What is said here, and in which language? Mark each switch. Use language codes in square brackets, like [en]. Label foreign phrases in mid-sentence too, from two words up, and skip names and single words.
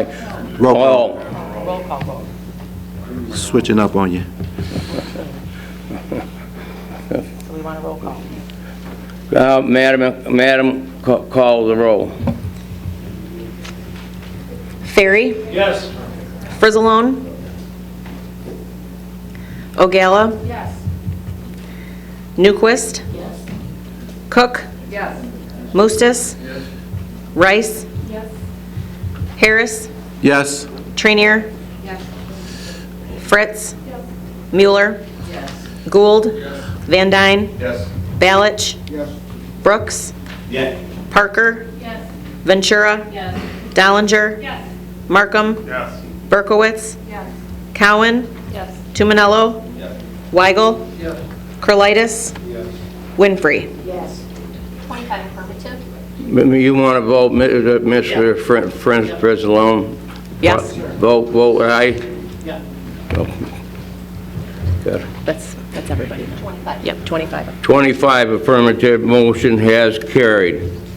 [en] Roll call. Paul. Roll call vote. Switching up on you. So we want a roll call. Madam, call the roll. Ferry? Yes. Frizzalone? Ogala? Yes. Newquist? Yes. Cook? Yes. Mustis? Rice? Yes. Harris? Yes. Trainier? Yes. Fritz? Yes. Mueller? Yes. Gould? Van Dyne? Yes. Balich? Yes. Brooks? Yes. Parker? Yes. Ventura? Yes. Dollinger? Yes. Markham? Yes. Berkowitz? Yes. Cowan? Yes. Tumanello? Yes. Weigel? Yes. Krolitis? Winfrey? Winfrey? Yes. 25 affirmative. You want to vote, Mr. Frizzalone? Yes. Vote aye? Yeah. Good. That's everybody. 25. Yep, 25. 25 affirmative, motion has carried.